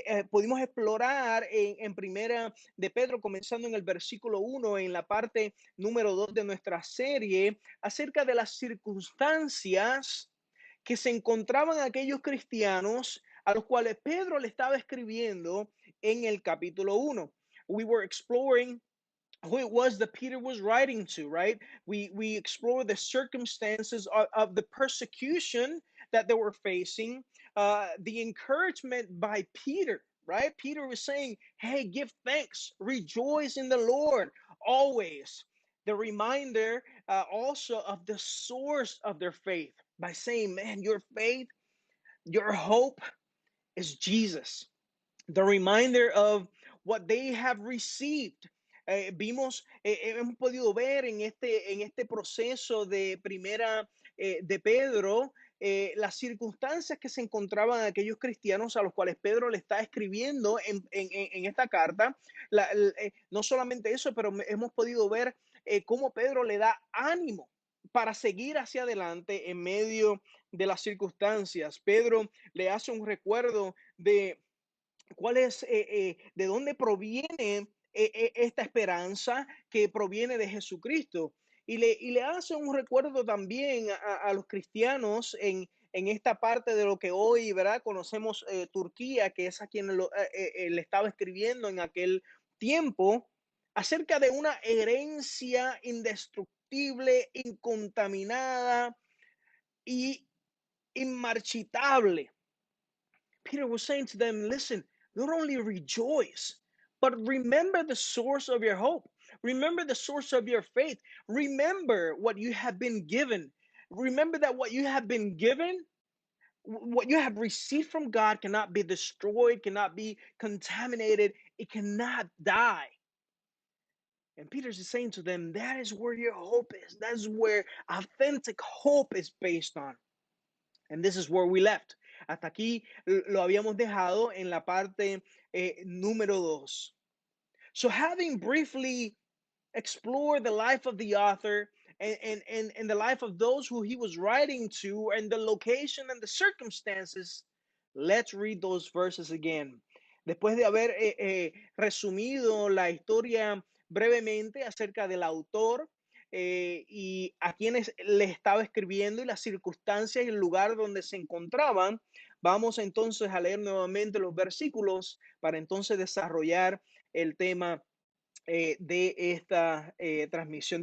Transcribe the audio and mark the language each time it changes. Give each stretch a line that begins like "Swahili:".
Spanish: Pudimos explorar en primera de Pedro, comenzando en el versículo 1, en la parte número 2 de nuestra serie, acerca de las circunstancias que se encontraban aquellos cristianos a los cuales Pedro le estaba escribiendo en el capítulo 1.
English: We were exploring who it was that Peter was writing to, right? We explore the circumstances of the persecution that they were facing, the encouragement by Peter, right? Peter was saying, "Hey, give thanks, rejoice in the Lord always." The reminder also of the source of their faith by saying, "Man, your faith, your hope is Jesus." The reminder of what they have received.
Spanish: Hemos podido ver en este proceso de primera de Pedro, las circunstancias que se encontraban aquellos cristianos a los cuales Pedro le está escribiendo en esta carta. No solamente eso, pero hemos podido ver cómo Pedro le da ánimo para seguir hacia adelante en medio de las circunstancias. Pedro le hace un recuerdo de cuál es, de dónde proviene esta esperanza que proviene de Jesucristo. Y le hace un recuerdo también a los cristianos en esta parte de lo que hoy, ¿verdad? Conocemos Turquía, que es a quien le estaba escribiendo en aquel tiempo, acerca de una herencia indestructible, incontaminada y inmarchitable.
English: Peter was saying to them, listen, not only rejoice, but remember the source of your hope. Remember the source of your faith. Remember what you have been given. Remember that what you have been given, what you have received from God cannot be destroyed, cannot be contaminated, it cannot die. And Peter's is saying to them, that is where your hope is. That's where authentic hope is based on. And this is where we left.
Spanish: Hasta aquí lo habíamos dejado en la parte número 2.
English: So having briefly explored the life of the author and the life of those who he was writing to and the location and the circumstances, let's read those verses again.
Spanish: Después de haber resumido la historia brevemente acerca del autor, y a quienes le estaba escribiendo y las circunstancias y el lugar donde se encontraban, vamos entonces a leer nuevamente los versículos para entonces desarrollar el tema de esta transmisión.